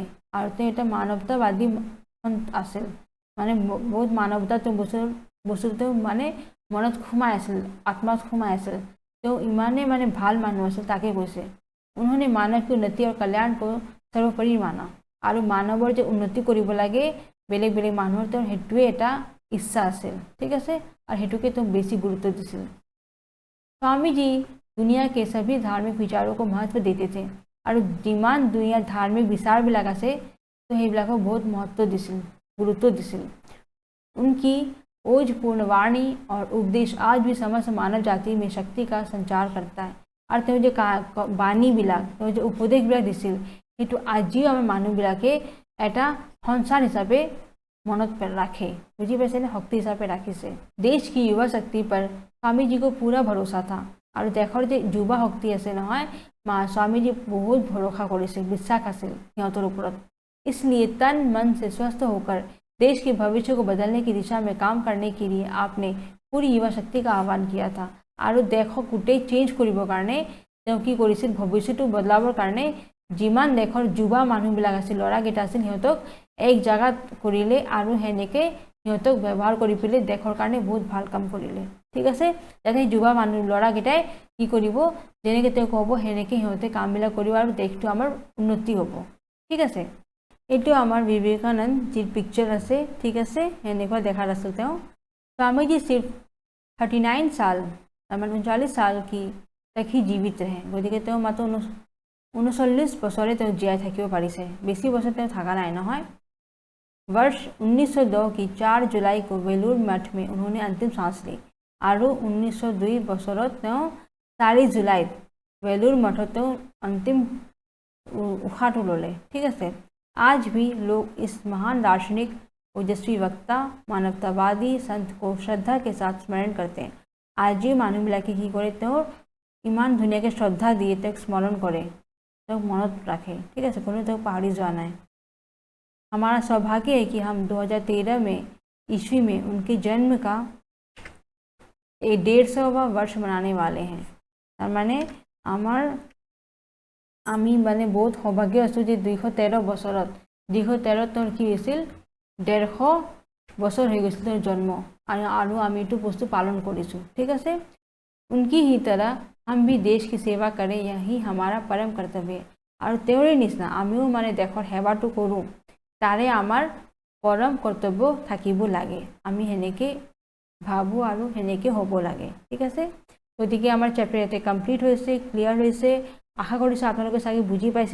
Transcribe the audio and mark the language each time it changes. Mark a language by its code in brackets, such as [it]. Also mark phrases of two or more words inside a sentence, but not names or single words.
[as] और তেওঁ এটা মানৱতাবাদী সন্ত আছিল, মানে বহুত মানৱতা তেওঁ বস্তুটো মানে মনত সোমাই আছিল, আত্মাত সোমাই আছিল। তেওঁ ইমানে মানে ভাল মানুহ আছিল, তাকে কৈছে। [hi] उन्होंने मानव की उन्नति और कल्याण को सर्वोपरि माना। [as] আৰু মানৱৰ যে উন্নতি কৰিব লাগে বেলেগ বেলেগ মানুহৰ, তেওঁৰ সেইটোৱে এটা ইচ্ছা আছিল। ঠিক আছে, আৰু সেইটোকে তেওঁ বেছি গুৰুত্ব দিছিল। [hi] स्वामी जी दुनिया के सभी धार्मिक विचारों को महत्व देते थे। [as] আৰু যিমান দুনিয়াৰ ধাৰ্মিক বিচাৰবিলাক আছে তো সেইবিলাকক বহুত महत्व দিছিল, গুৰুত্ব দিছিল। [hi] उनकी ओजपूर्ण वाणी और उपदेश आज भी समस्त मानव जाति में शक्ति का संचार करता है। [as] আৰু তেওঁ যে বাণীবিলাক, তেওঁ যে উপদেশবিলাক দিছিল, সেইটো আজিও আমাৰ মানুহবিলাকে এটা সংসাৰ হিচাপে মনত ৰাখে, বুজি পাইছেনে, শক্তি হিচাপে ৰাখিছে। [hi] देश की युवा शक्ति पर स्वामी जी को पूरा भरोसा था। [as] আৰু দেশৰ যে যুৱা শক্তি আছে নহয়, [hi] स्वामी जी बहुत भरोसा [as] কৰিছিল, বিশ্বাস আছিল সিহঁতৰ ওপৰত। [hi] इसलिए तन मन से स्वस्थ होकर देश के भविष्य को बदलने की दिशा में काम करने के लिए आपने पूरी युवा शक्ति का आह्वान किया था। [as] আৰু দেশক গোটেই চেঞ্জ কৰিবৰ কাৰণে তেওঁ কি কৰিছিল, ভৱিষ্যটো বদলাবৰ কাৰণে যিমান দেশৰ যুৱা মানুহবিলাক আছিল, ল'ৰাকেইটা আছিল, সিহঁতক এক জাগাত কৰিলে আৰু সেনেকৈ সিহঁতক ব্যৱহাৰ কৰি পেলাই দেশৰ কাৰণে বহুত ভাল কাম কৰিলে। ঠিক আছে, যাতে যুৱা মানুহ ল'ৰাকেইটাই কি কৰিব, যেনেকৈ তেওঁ ক'ব সেনেকৈ সিহঁতে কামবিলাক কৰিব আৰু দেশটো আমাৰ উন্নতি হ'ব। ঠিক আছে, এইটো আমাৰ বিবেকানন্দ যিৰ পিকচাৰ আছে। ঠিক আছে, সেনেকুৱা দেখাত আছিল তেওঁ। [hi] स्वामी जी सिर्फ 39 साल, 39 साल की तक ही जीवित रहे। [as] গতিকে তেওঁ মাত্ৰ 39 বছৰে তেওঁ জীয়াই থাকিব পাৰিছে, বেছি বছৰ তেওঁ থকা নাই নহয়। [hi] वर्ष 1902 की 4 जुलाई को वेलूर मठ में उन्होंने अंतिम सांस ली। [as] আৰু 1902 বছৰত তেওঁ 4 জুলাইত वेलूर मठত তেওঁ अंतिम উশাহটো ল'লে। ঠিক আছে, [hi] आज भी लोग इस महान दार्शनिक, ओजस्वी वक्ता, मानवतावादी संत को श्रद्धा के साथ स्मरण करते हैं। आज ये [as] মানুহবিলাকে কি কৰে, তেওঁৰ ইমান ধুনীয়াকৈ শ্ৰদ্ধা দিয়ে, তেওঁক স্মৰণ কৰে, তেওঁক মনত ৰাখে। ঠিক আছে, কোনো তেওঁক পাহৰি যোৱা নাই। [hi] हमारा सौभाग्य है कि हम 2013 में ईस्वी में उनके जन्म का 150वां वर्ष मनाने वाले हैं। [as] তাৰ মানে আমি মানে বহুত সৌভাগ্য আছোঁ যে 213 বছৰত 213 তেওঁৰ কি হৈছিল, 150 বছৰ হৈ গৈছিল তেওঁৰ জন্ম, আৰু আমি এইটো বস্তু পালন কৰিছোঁ। ঠিক আছে, [hi] उनकी ही तरह हम भी देश की सेवा करें, यही हमारा परम कर्तव्य है। [as] আৰু তেওঁৰে নিচিনা আমিও মানে দেশৰ সেৱাটো কৰোঁ, তাৰে আমাৰ পৰম কৰ্তব্য থাকিব লাগে। আমি সেনেকৈ ভাবোঁ আৰু সেনেকৈ হ'ব লাগে। ঠিক আছে, গতিকে আমাৰ চেপ্টাৰ ইয়াতে কমপ্লিট হৈছে, ক্লিয়াৰ হৈছে। আশা কৰিছোঁ আপোনালোকে চাগে বুজি পাইছে।